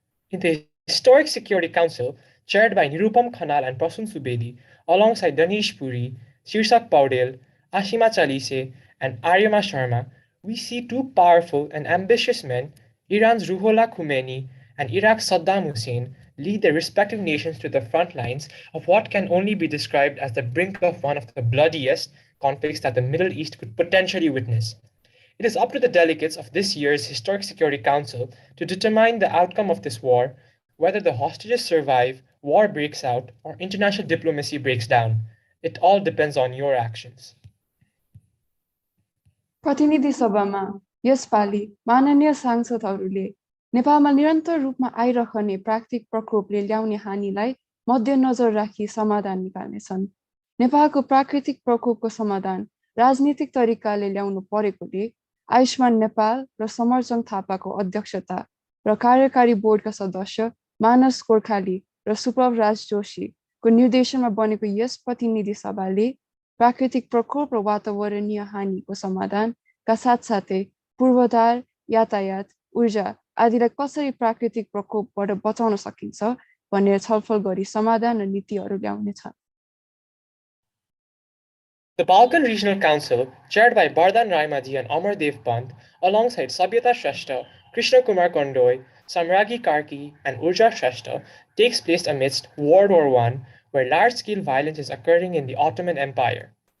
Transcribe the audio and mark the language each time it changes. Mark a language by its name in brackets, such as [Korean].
[English] In the Historic Security Council, chaired by Nirupam Khanal and Prasun Subedi, alongside Danish Puri, Shirsak Paudel, Ashima Chalise, and Aryama Sharma, we see 2 powerful and ambitious men, Iran's Ruhollah Khomeini and Iraq's Saddam Hussein, lead their respective nations to the front lines of what can only be described as the brink of one of the bloodiest conflicts that the Middle East could potentially witness. It is up to the delegates of this year's Historic Security Council to determine the outcome of this war, whether the hostages survive, war breaks out, or international diplomacy breaks down. It all depends on your actions. [Nepali] प्रतिनिधि सभामा यसपालि माननीय सांसदहरूले नेपालमा निरन्तर रूपमा आइरहने प्राकृतिक प्रकोपले ल्याउने हानिलाई मध्यनजर राखी समाधान निकाल्नेछन्। नेपालको प्राकृतिक प्रकोपको समाधान राजनीतिक तरिकाले ल्याउनु परेकोले आयुष्मान नेपाल र समरचङ थापाको अध्यक्षता र कार्यकारी बोर्डका सदस्य मानस गोर्खाली र सुप्रभ राज जोशीको निर्देशनमा बनेको यस प्रतिनिधि सभाले प्राकृतिक प्रकोप र वातावरणीय हानिको समाधानका साथसाथै पूर्वाधार, यातायात, ऊर्जा आदिलाई कसरी प्राकृतिक प्रकोपबाट बचाउन सकिन्छ भनेर छलफल गरी समाधान र नीतिहरू ल्याउनेछ। [English] The Balkan Regional Council, chaired by Bardhan Raimadhi and Amardev Pant, alongside Sabyata Shrestha, Krishna Kumar Kondoi, Samragi Karki, and Urja Shrestha, takes place amidst World War I, where large-scale violence is occurring in the Ottoman Empire.